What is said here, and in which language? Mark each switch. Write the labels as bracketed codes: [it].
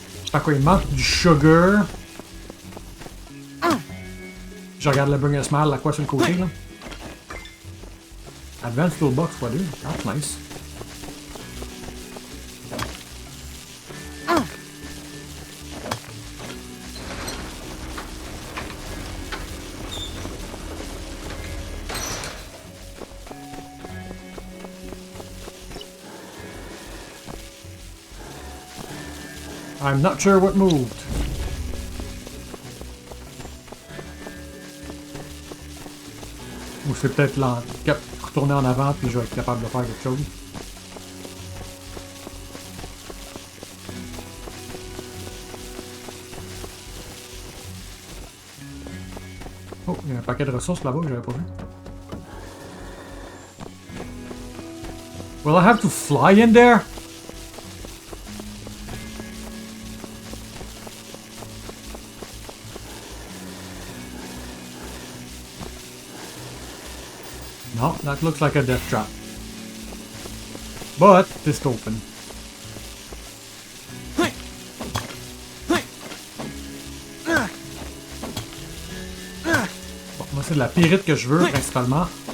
[fr] Par quoi il manque du sugar. Je regarde le Bring a Smile, la quoi sur le côté là. [en] Advanced Toolbox x2, that's nice. I'm not sure what moved. [fr] Ou c'est peut-être retourner en avant puis je vais être capable de faire quelque chose. Oh, il y a un paquet de ressources là-bas que j'avais pas vu. [en] Will I have to fly in there? No, that looks like a death trap. But it's open. [fr] Bon, moi c'est de la pyrite que je veux principalement.